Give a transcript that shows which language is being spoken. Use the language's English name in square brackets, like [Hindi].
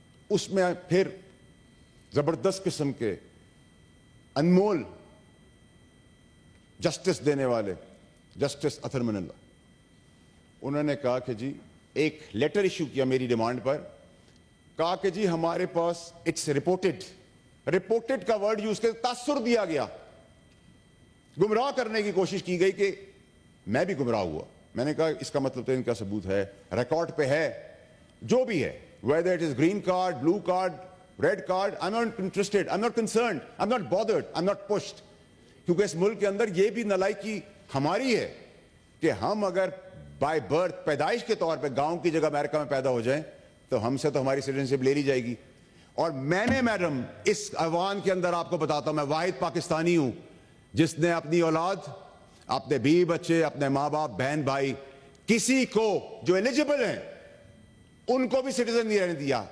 [Urdu] اس میں پھر زبردست قسم کے انمول جسٹس دینے والے جسٹس اطہر من اللہ, انہوں نے کہا کہ جی ایک لیٹر ایشو کیا میری ڈیمانڈ پر, کہا کہ جی ہمارے پاس اٹس رپورٹڈ کا ورڈ یوز کر تاثر دیا گیا, گمراہ کرنے کی کوشش کی گئی کہ میں بھی گمراہ ہوا. میں نے کہا اس کا مطلب تو ان کا ثبوت ہے, ریکارڈ پہ ہے, جو بھی ہے, [English] whether it is green card, blue card, red card, I'm not interested, I'm not concerned, I'm not bothered, I'm not pushed. [Urdu] کیونکہ اس ملک کے اندر یہ بھی نالائکی ہماری ہے کہ ہم اگر بائی برتھ پیدائش کے طور پہ گاؤں کی جگہ امریکہ میں پیدا ہو جائیں تو ہم سے تو ہماری سٹیزنشپ لے لی جائے گی. اور میں نے میڈم اس ایوان کے اندر آپ کو بتاتا ہوں, میں واحد پاکستانی ہوں جس نے اپنی اولاد, اپنے بیوی بچے, اپنے ماں باپ, بہن بھائی, کسی کو جو ایلیجیبل ہیں ان کو بھی سٹیزن نہیں رہنے دیا.